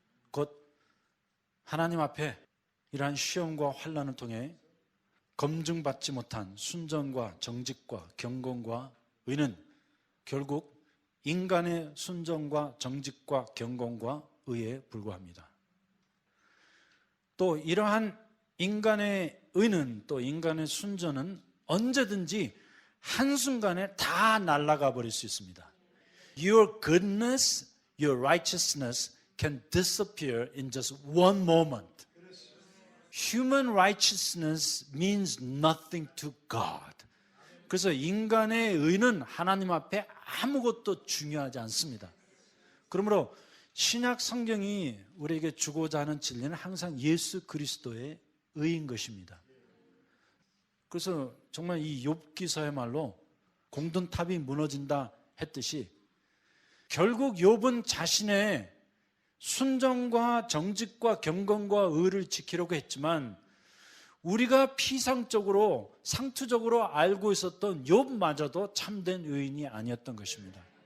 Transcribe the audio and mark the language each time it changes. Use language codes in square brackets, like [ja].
[ko] 곧 하나님 앞에 이러한 시험과 환난을 통해 검증받지 못한 순전과 정직과 경건과 의는 결국 인간의 순전과 정직과 경건과 의에 불과합니다. 또 이러한 인간의 의는 또 인간의 순전은 언제든지 한순간에 다 날아가 버릴 수 있습니다. [en] Your goodness, your righteousness can disappear in just one moment. Human righteousness means nothing to God. [ko] 그래서 인간의 의는 하나님 앞에 아무것도 중요하지 않습니다. 그러므로 신약 성경이 우리에게 주고자 하는 진리는 항상 예수 그리스도의 의인 것입니다. 그래서 정말 이 욥기서야말로 공든탑이 무너진다 했듯이 결국 욥은 자신의 순정과 정직과 경건과 의를 지키려고 했지만 우리가 피상적으로 상투적으로 알고 있었던 욥마저도 참된 의인이 아니었던 것입니다.